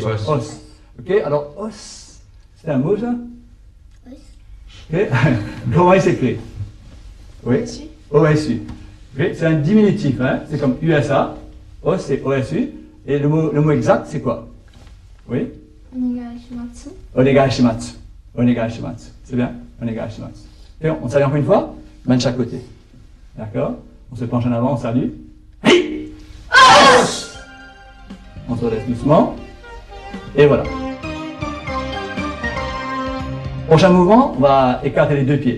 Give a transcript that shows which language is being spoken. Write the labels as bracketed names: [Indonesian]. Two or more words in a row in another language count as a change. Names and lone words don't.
[French] Os. Ok, alors os, c'est un mot ça? Os. Ok, comment il s'écrit? Oui? OSU. OSU. Ok, c'est un diminutif, hein? C'est comme USA. Os, c'est OSU. Et le mot exact, c'est quoi? Oui? [Japanese] お願いしまつ. お願いしまつ。お願いしまつ. [French] C'est bien? [Japanese] お願いしまつ. [French] Ok, on salue encore une fois, main de chaque côté. D'accord? On se penche en avant, on salue. Hey! On se relaisse doucement. Et voilà. Prochain mouvement, on va écarter les deux pieds.